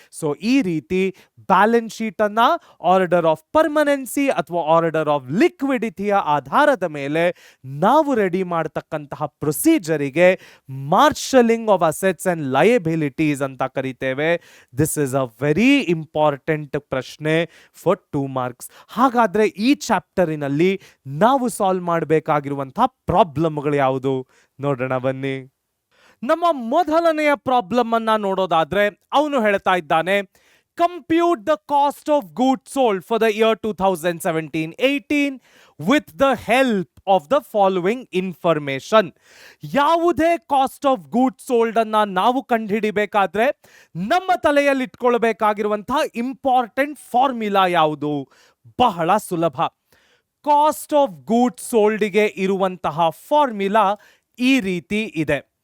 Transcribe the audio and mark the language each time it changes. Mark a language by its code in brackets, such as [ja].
[kn] So ಈ ರೀತಿ balance sheet ಅನ್ನ ಆರ್ಡರ್ ಆಫ್ ಪರ್ಮನೆನ್ಸಿ ಅಥವಾ ಆರ್ಡರ್ ಆಫ್ ಲಿಕ್ವಿಡಿಟಿಯ ಆಧಾರದ ಮೇಲೆ ನಾವು ರೆಡಿ ಮಾಡತಕ್ಕಂತಹ ಪ್ರೊಸೀಜರಿಗೆ marshalling of assets and liabilities ಅಂತ ಕರೀತೇವೆ. [en] this is a very important [kn] ಪ್ರಶ್ನೆ [en] For 2 marks. [kn] ಹಾಗಾದ್ರೆ ಈ ಚಾಪ್ಟರಿನಲ್ಲಿ ನಾವು ಸಾಲ್ವ್ ಮಾಡಬೇಕಾಗಿರುವಂತಹ ಪ್ರಾಬ್ಲಮ್ಗಳು ಯಾವುದು ನೋಡೋಣ ಬನ್ನಿ. ನಮ್ಮ ಮೊದಲನೆಯ ಪ್ರಾಬ್ಲಮ್ ಅನ್ನ ನೋಡೋದಾದ್ರೆ ಅವನು ಹೇಳ್ತಾ ಇದ್ದಾನೆ, [en] compute the cost of goods sold for the year 2017-18 with the help of the following information. [kn] ಯಾವುದೇ ಕಾಸ್ಟ್ ಆಫ್ ಗೂಡ್ಸ್ ಸೋಲ್ಡ್ ಅನ್ನ ನಾವು ಕಂಡುಹಿಡಿಬೇಕಾದ್ರೆ ನಮ್ಮ ತಲೆಯಲ್ಲಿ ಇಟ್ಕೊಳ್ಬೇಕಾಗಿರುವಂತಹ ಇಂಪಾರ್ಟೆಂಟ್ ಫಾರ್ಮುಲಾ ಯಾವುದು? ಬಹಳ ಸುಲಭ. ಕಾಸ್ಟ್ ಆಫ್ ಗೂಡ್ಸ್ ಸೋಲ್ಡ್ಗೆ ಇರುವಂತಹ ಫಾರ್ಮುಲಾ ಈ ರೀತಿ ಇದೆ.